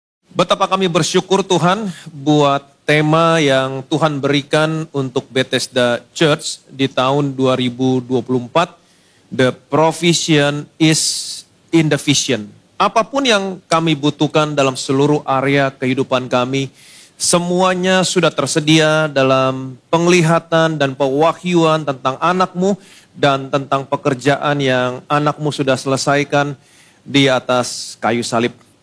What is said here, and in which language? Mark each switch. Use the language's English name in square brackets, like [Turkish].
[Indonesian] Betapa kami bersyukur Tuhan buat tema yang Tuhan berikan untuk Bethesda Church di tahun 2024. [English] The provision is in the vision. [Indonesian] Apapun yang kami butuhkan dalam seluruh area kehidupan kami, semuanya sudah tersedia dalam penglihatan dan pewahyuan tentang anakmu dan tentang pekerjaan yang anakmu sudah selesaikan di atas kayu salib.